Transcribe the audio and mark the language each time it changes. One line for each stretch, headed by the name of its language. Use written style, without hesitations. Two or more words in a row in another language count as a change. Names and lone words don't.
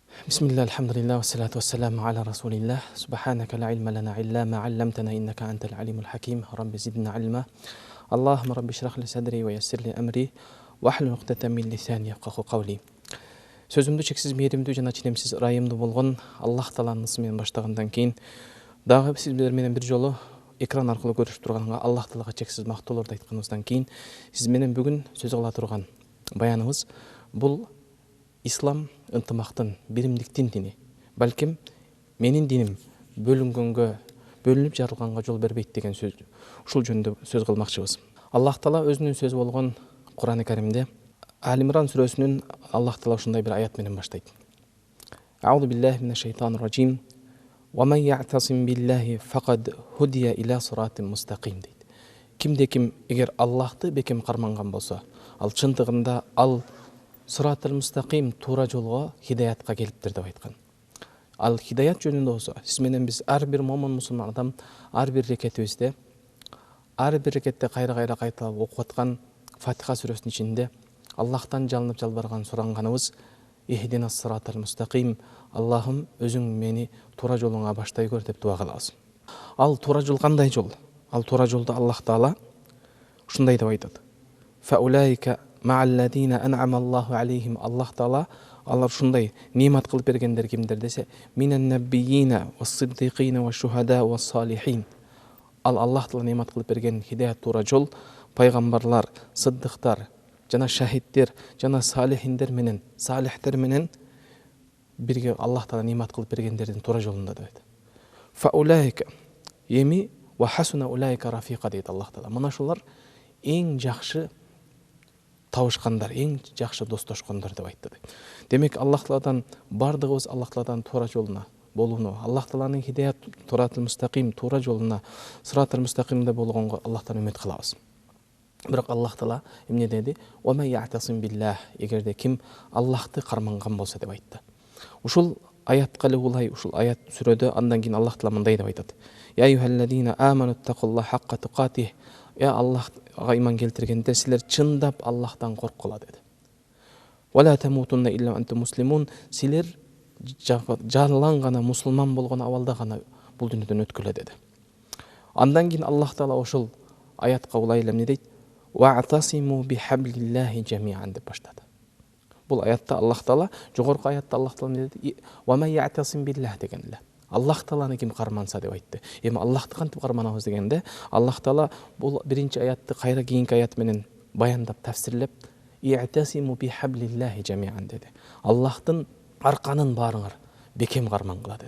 Arabic: بسم الله، الحمد لله، والصلاة والسلام على رسول الله. سبحانك لا علم لنا إلا ما علمتنا إنك أنت العليم الحكيم. رب زدنا علما. اللهم رب اشرح لي صدري ويسر لي أمري واحلل عقدة من لساني يفقهوا قولي.
Kyrgyz: Сөзімді шексіз мейірімді жана ченемсіз ырайымды болгон Аллах Тааланын ысымы менен баштагандан кийин дагы сиздер менен бир жолу экран аркылуу көрүшүп турганга Аллах Таалага чексиз мактоолорду айтканыбыздан кийин сиз менен бүгүн сөз кыла турган баяныбыз бул ислам ынтымактын, биримдиктин дини. Балким менин диним бөлүнүп жарылганга жол бербейт деген сөз. Ушул жөнүндө сөз кылмакчыбыз. Аллах Таала өзүнүн сөзү болгон Кур'ан-ы Каримде Ал-Имран сүрөсүнүн Аллах Таала ушундай бир аят менен баштайт.
Arabic: أعوذ بالله من الشيطان الرجيم. ومن يعتصم بالله فقد هدي إلى صراط مستقيم дейт.
Kyrgyz: Кимде-ким эгер Аллахты бекем карманган болсо, ал чындыгында ал
Arabic: صراط المستقيم
Kyrgyz: туура жолго, хидаятка келиптир деп айткан. Ал хидаят жөнүндө болсо, сиз менен биз ар бир момун мусулман адам ар бир рекетибизде кайра кайталап окуп аткан Фатиха сүрөсүнүн ичинде Аллахтан жалынып жалбарган суранганыбыз
Arabic: اهدنا الصراط المستقيم,
Kyrgyz: Аллахым өзүң мени туура жолуңа баштай көр деп дуа кылабыз. Ал туура жол кандай жол? Ал туура жолду Аллах Таала ушундай деп айтат.
Arabic: فأولئك مع الذين أنعم الله عليهم.
Kyrgyz: Аллах Таала алар ушундай немат кылып бергендер кимдер десе,
Arabic: من النبيين والصديقين والشهداء والصالحين.
Kyrgyz: Ал Аллах Таала немат кылып берген хидаят туура жол пайгамбарлар, сыддыктар, жана шахиддер, жана салихтер менен бирге Аллах Таала немат кылып бергендердин туура жолунда дейт.
Arabic: فأولئك مع وحسن أولئك رفيقا
Kyrgyz: дейт Аллах Таала. Мына шулар эң жакшы табышкандар, эң жакшы достошкондор деп айтты. Демек Аллах Тааладан бардыгыбыз Аллах Тааладан туура жолуна болууну, Аллах Тааланын хидаят туратыл мустақим туура жолуна,
Arabic: صراط المستقيم
Kyrgyz: болгонго Аллахтан үмүт кылабыз. Бирок Аллах Таала эмне деди?
Arabic: ومن يعتصم بالله,
Kyrgyz: эгерде ким Аллахты карманган болсо деп айтты. Ушул аятка улай, ушул аят сүрөдө андан кийин Аллах Таала мындай деп айтат.
Arabic: يا أيها الذين آمنوا اتقوا الله حق تقاته.
Kyrgyz: Я Аллахга иман келтиргендер, силер чындап Аллахтан корккула деди.
Arabic: ولا تموتن إلا وأنتم مسلمون.
Kyrgyz: Силер жалаң гана мусулман болгон абалда гана бул дүйнөдөн өткүлө деди. Андан кийин Аллах Таала ушул аятка улай эмне дейт?
Arabic: واعتصموا بحبل الله جميعا
Kyrgyz: деп баштады. Бул аятта Аллах Таала, жогорку аятта Аллах Таала эмне деди?
Arabic: ومن يعتصم بالله
Kyrgyz: деген эле. Аллах Тааланы ким карманса деп айтты. Эми Аллахты кантип карманабыз дегенде, Аллах Таала бул биринчи аятты кайра кийинки аят менен баяндап, тафсирлеп,
Arabic: "اعتصموا بحبل الله جميعا"
Kyrgyz: деди. Аллахтын арканын баарыңар бекем кармангыла деди.